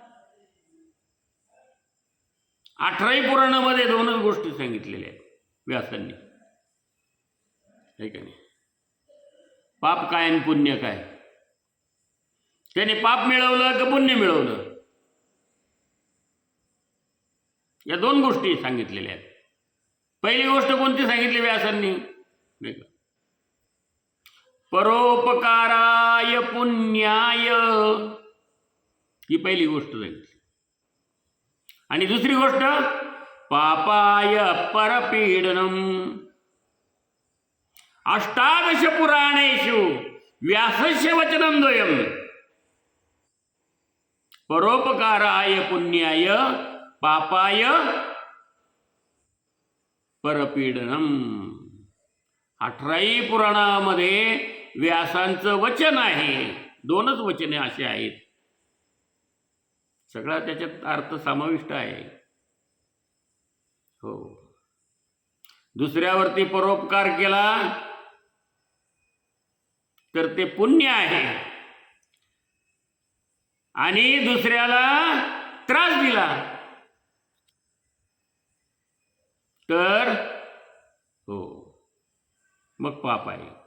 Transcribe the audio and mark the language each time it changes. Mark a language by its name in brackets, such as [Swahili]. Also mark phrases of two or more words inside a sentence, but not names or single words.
[Marathi] 18ही पुराणामध्ये दोनच गोष्टी सांगितलेल्या आहेत व्यासांनी, आहे का नाही. पाप काय आणि पुण्य काय. त्याने पाप मिळवलं का पुण्य मिळवलं, या दोन गोष्टी सांगितलेल्या आहेत. पहिली गोष्ट कोणती सांगितली व्यासांनी, नाही का, [Sanskrit] परोपकाराय पुण्याय, [Marathi] ही पहिली गोष्ट सांगितली. आणि दुसरी गोष्ट [Sanskrit] पापाय परपीडनम. अष्टादश पुराणेषु व्यासस्य वचनं द्वयम्, परोपकाराय पुण्याय पापाय परपीडनम. [Marathi] 18ही पुराणामध्ये व्यासांचं वचन आहे, दोनच वचने अशी आहेत. सगळा त्याच्यात अर्थ समाविष्ट आहे. हो, दुसऱ्यावरती परोपकार केला तर ते पुण्य आहे, आणि दुसऱ्याला त्रास दिला तर हो मग पाप आहे.